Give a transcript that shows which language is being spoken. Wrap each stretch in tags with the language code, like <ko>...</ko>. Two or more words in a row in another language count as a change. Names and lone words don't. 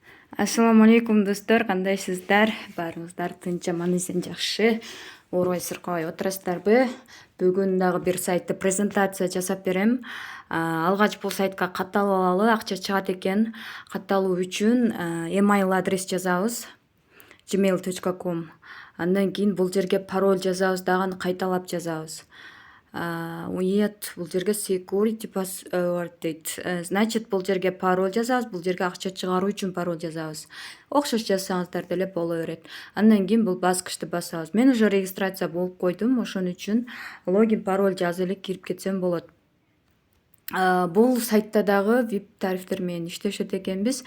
<uz>Assalomu alaykum do'stlar, qandaysizlar?</uz> <ky>Barыңыздар</ky> <uz>tinch, amaningizdan</uz> <ky>жакшы. Оорубай сыркабай отурасыздарбы? Бүгүн дагы бир сайтты презентация жасап берем. Алгач бул сайтка катталып алалы, акча чыгат экен. Катталуу үчүн email адрес жазабыз. gmail.com. Андан кийин бул жерге пароль жазабыз, дагы кайталап жазабыз. Уят бул жерге</ky> <en>security password</en> <ky>дейт. Значит, бул жерге пароль жазабыз, бул жерге акча чыгаруу үчүн пароль жазабыз. Окшош жазсаңыздар деле боло берет. Андан кийин бул баскычты басабыз. Мен уже регистрация болуп койдум, ошон үчүн логин пароль жазып эле кирип кетсем болот. Бул сайтта дагы VIP тарифтер менен иштешет экенбиз.</ky>